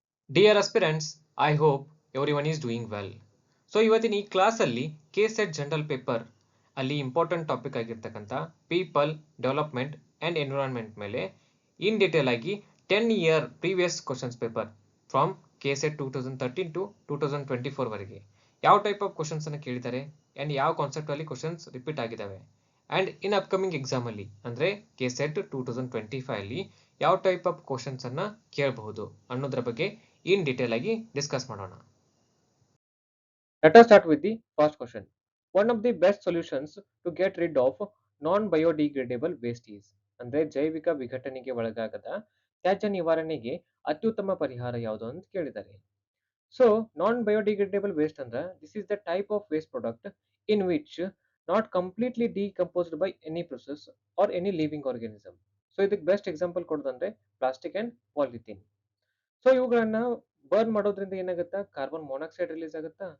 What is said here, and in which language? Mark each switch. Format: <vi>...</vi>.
<en>Dear aspirants, I hope everyone is doing well.</en> <kn>So ಇವತ್ತಿನ ಈ ಕ್ಲಾಸಲ್ಲಿ KSET ಜನರಲ್ ಪೇಪರ್ ಅಲ್ಲಿ ಇಂಪಾರ್ಟೆಂಟ್ ಟಾಪಿಕ್ ಆಗಿರ್ತಕ್ಕಂಥ ಪೀಪಲ್ ಡೆವಲಪ್ಮೆಂಟ್ ಅಂಡ್ ಎನ್ವಿರಾನ್ಮೆಂಟ್ ಮೇಲೆ ಇನ್ ಡೀಟೇಲ್ ಆಗಿ</kn> <en>10 year previous questions paper from KSET 2013 to 2024</en> <kn>ವರೆಗೆ ಯಾವ ಟೈಪ್ ಆಫ್ ಕ್ವಶನ್ಸ್ ಅನ್ನು ಕೇಳಿದ್ದಾರೆ ಅಂಡ್ ಯಾವ ಕಾನ್ಸೆಪ್ಟ್ ಅಲ್ಲಿ ಕ್ವಶನ್ಸ್ ರಿಪೀಟ್ ಆಗಿದ್ದಾವೆ ಅಂಡ್ ಇನ್ ಅಪ್ಕಮಿಂಗ್ ಎಕ್ಸಾಮ್ ಅಲ್ಲಿ ಅಂದ್ರೆ KSET 2025 ಅಲ್ಲಿ ಯಾವ ಟೈಪ್ ಆಫ್ ಕ್ವಶನ್ಸ್ ಅನ್ನ ಕೇಳಬಹುದು ಅನ್ನೋದ್ರ ಬಗ್ಗೆ ಇನ್ ಡೀಟೇಲ್ ಆಗಿ ಡಿಸ್ಕಸ್ ಮಾಡೋಣ.</kn> <en>Let us start with the first question. One of the best solutions to get rid of non-biodegradable waste is</en> <kn>ಅಂದ್ರೆ ಜೈವಿಕ ವಿಘಟನೆಗೆ ಒಳಗಾಗದ ತ್ಯಾಜ್ಯ ನಿವಾರಣೆಗೆ ಅತ್ಯುತ್ತಮ ಪರಿಹಾರ ಯಾವುದು ಅಂತ ಕೇಳಿದ್ದಾರೆ.</kn> <en>so non biodegradable waste</en> <kn>ಅಂದ್ರೆ</kn> <en>This is the type of waste product in which not completely decomposed by any process or any living organism.</en> <kn>So ಇದಕ್ಕೆ best example ಕೊಡೋದಂದ್ರೆ plastic and polythene. So ಇವುಗಳನ್ನ ಬರ್ನ್ ಮಾಡೋದ್ರಿಂದ ಏನಾಗುತ್ತಾ ಕಾರ್ಬನ್ ಮೊನಾಕ್ಸೈಡ್ ರಿಲೀಸ್ ಆಗುತ್ತಾ.</kn>